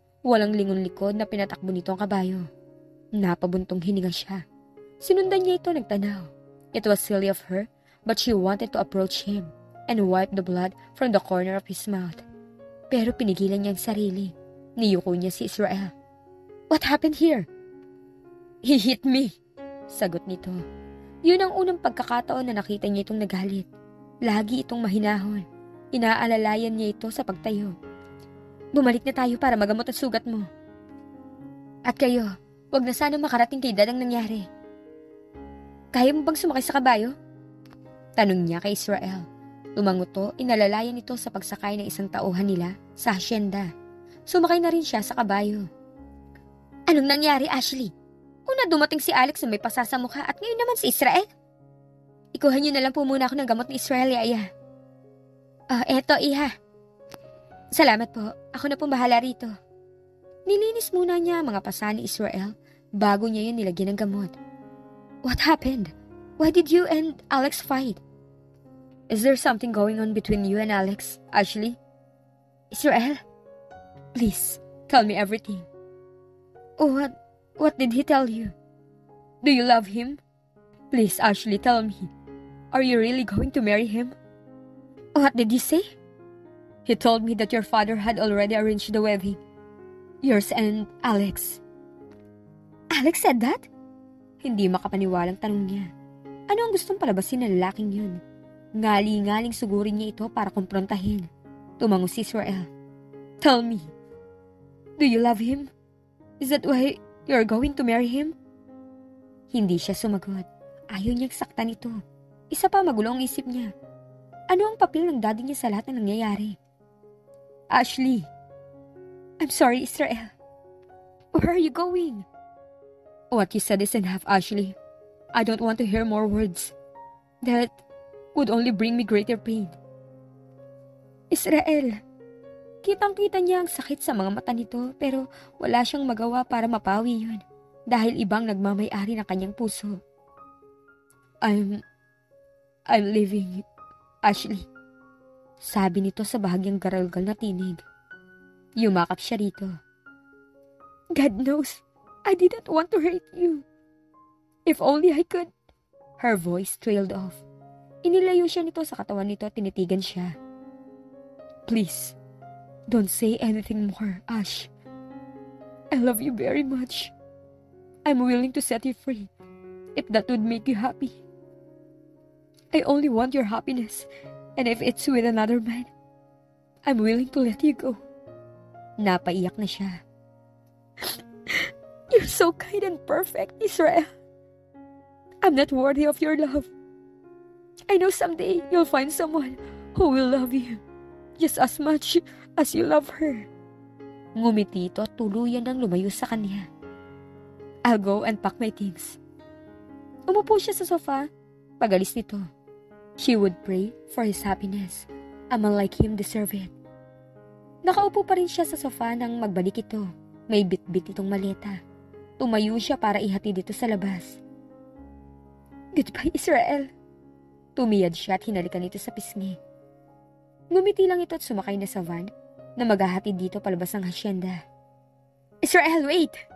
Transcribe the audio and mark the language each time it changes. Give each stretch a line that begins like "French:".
Filipino: Walang lingon likod na pinatakbo nito ang kabayo. Napabuntong hininga siya. Sinundan niya ito nagtanaw.
English: It was silly of her, but she wanted to approach him and wipe the blood from the corner of his mouth.
Filipino: Pero pinigilan niya ang sarili. Niyuko niya si Israel.
English: What happened here? He hit me,
Filipino: sagot nito. Yun ang unang pagkakataon na nakita niya itong nagalit. Lagi itong mahinahon. Inaalalayan niya ito sa pagtayo. Bumalik na tayo para magamot ang sugat mo. At kayo, wag na sana makarating kay Dad ang nangyari. Kaya mo bang sumakay sa kabayo? Tanong niya kay Israel. Tumanguto, inalalayan ito sa pagsakay ng isang tauhan nila sa hasyenda. Sumakay na rin siya sa kabayo. Anong nangyari, Ashley? Una dumating si Alex na may pasa sa mukha at ngayon naman si Israel. Ikuha niyo na lang po muna ako ng gamot ni Israel, Yaya. Eto, Iha. Salamat po. Ako na pong bahala rito. Nilinis muna niya ang mga pasa ni Israel bago niya yun nilagyan ng gamot.
English: What happened? Why did you and Alex fight? Is there something going on between you and Alex, Ashley? Israel? Please, tell me everything. What did he tell you? Do you love him? Please, Ashley, tell me. Are you really going to marry him? What did he say? He told me that your father had already arranged the wedding. Yours and Alex. Alex said that?
Filipino: Hindi makapaniwalang tanong niya. Ano ang gustong palabasin ng lalaking yun? Ngali-ngaling sugurin niya ito para kumprontahin. Tumango si Israel.
English: Tell me, do you love him? Is that why you're going to marry him?
Filipino: Hindi siya sumagot. Ayaw niyang saktan ito. Isa pa magulo ang isip niya. Ano ang papel ng daddy niya sa lahat ng nangyayari?
English: Ashley. I'm sorry, Israel. Where are you going? What you said is enough, Ashley. I don't want to hear more words. That would only bring me greater pain. Israel.
Filipino: Kitang-kita niya ang sakit sa mga mata nito pero wala siyang magawa para mapawi yun dahil ibang nagmamay-ari ng kanyang puso.
English: I'm leaving, Ashley.
Filipino: Sabi nito sa bahagyang garalgal na tinig. Yumakap siya rito.
English: God knows, I didn't want to hurt you. If only I could. Her voice trailed off.
Filipino: Inilayo siya nito sa katawan nito at tinitigan siya.
English: Please, don't say anything more, Ash. I love you very much. I'm willing to set you free if that would make you happy. I only want your happiness, and if it's with another man, I'm willing to let you go.
Filipino: Napaiyak na siya.
English: You're so kind and perfect, Israel. I'm not worthy of your love. I know someday you'll find someone who will love you just as much as you love her.
Filipino: Ngumiti ito at tuluyan nang lumayo sa kanya.
English: I'll go and pack my things.
Filipino: Umupo siya sa sofa. Pagalis nito.
English: She would pray for his happiness. A man like him deserve it.
Filipino: Nakaupo pa rin siya sa sofa nang magbalik ito. May bit-bit itong maleta. Tumayo siya para ihatid dito sa labas.
English: Goodbye, Israel.
Filipino: Tumiyad siya at hinalikan ito sa pisngi. Ngumiti lang ito at sumakay na sa van na maghahatid dito palabas ng hasyenda.
English: Israel, wait!